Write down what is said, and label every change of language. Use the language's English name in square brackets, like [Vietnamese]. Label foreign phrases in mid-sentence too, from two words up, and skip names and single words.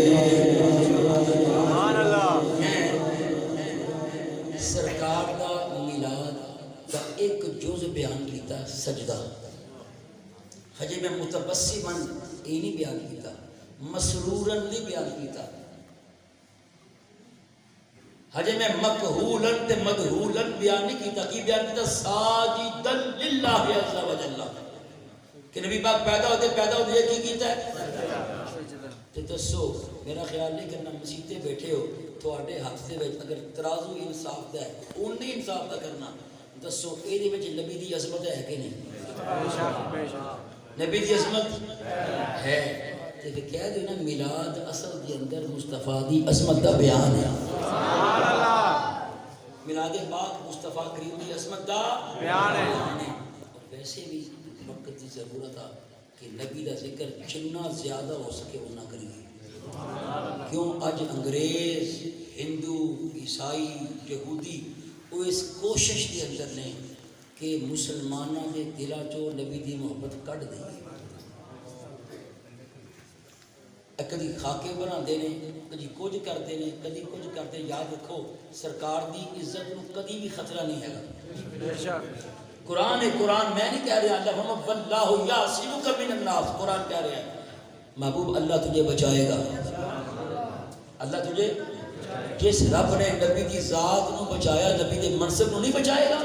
[Punjabi] سرکار کا میلاد کا ایک جز بیان کیتا سجدہ، ہجے میں متبسماً یہ نہیں بیان کیتا، مسروراً نہیں بیان کیتا، ہجے میں مقہولاً تے مدہولاً بیان نہیں کیتا۔ کی بیان کیتا؟ [Arabic] ساجداً للہ عز و جل، [Punjabi] کہ نبی پاک پیدا ہوتے یہ کی کیتا ہے؟ تو دسو، میرا خیال نہیں کرنا مسیطے بیٹھے ہو تھوڑے ہاتھ دے وچ اگر ترازو انصاف دا ہے اون نہیں انصاف دا کرنا، دسو اے دے وچ نبی دی عظمت ہے کہ نہیں؟ نبی دی عظمت ہے، تے کہ کہہ دو نا میلاد اصل دے اندر مصطفیٰ دی عظمت دا بیان ہے۔ میلاد پاک مصطفیٰ کریم دی عظمت دا بیان ہے۔ ویسے بھی وقت دی ضرورت ہے کہ نبی دا ذکر جنہ زیادہ ہو سکے اتنا کریے، کیوں اج انگریز ہندو عیسائی یہودی وہ اس کوشش کے اندر نے کہ مسلمانوں کے دلاں چوں نبی دی محبت کڈ دیں. [Urdu] کدی خاکے بناتے ہیں, کدی کچھ کرتے ہیں, کدی کچھ کرتے. [Punjabi] یاد رکھو سرکار دی عزت کو کدی بھی خطرہ نہیں ہے. [Urdu] قرآن ہے, قرآن میں نہیں کہہ رہا. [Arabic] اللہ واللہ یعصمک من الناس, [Urdu] قرآن کہہ رہا ہے محبوب اللہ تجھے بچائے گا. اللہ تجھے, جس رب نے نبی کی ذات نو بچایا نبی کے منصب نو نہیں بچائے گا.